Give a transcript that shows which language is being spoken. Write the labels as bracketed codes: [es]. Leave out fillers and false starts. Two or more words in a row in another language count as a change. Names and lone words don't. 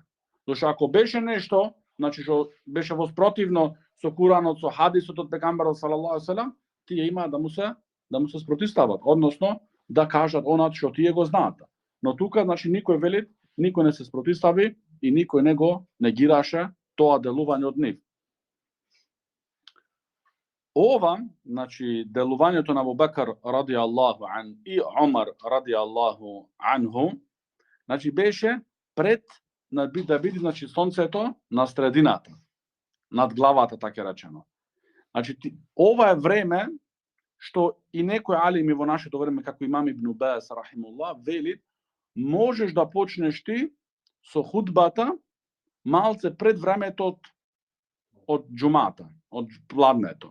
[mk] Зашто ако беше нешто, значи што беше воспротивно со Куранот, со хадисот од пегамберот [ar] صلى الله عليه وسلم, [mk] тие имаат да му се спротивстават, односно да кажат онат што тие го знаат. Но тука, значи, никој вели, никој не се спротивстави и никој не го негираше тоа делување од нив. Ова, значи, делувањето на Абу Бекар [ar] رضي الله عنه [mk] и Омар [ar] رضي الله عنه, [mk] значи, беше пред да биде, значи, сонцето на средината, над главата, така речено. Значи, ова е време што и некои алими во нашето време, како имам Ибн Баз рахимуллах, вели, можеш да почнеш ти со худбата малце пред времето од џумата, од пладнето.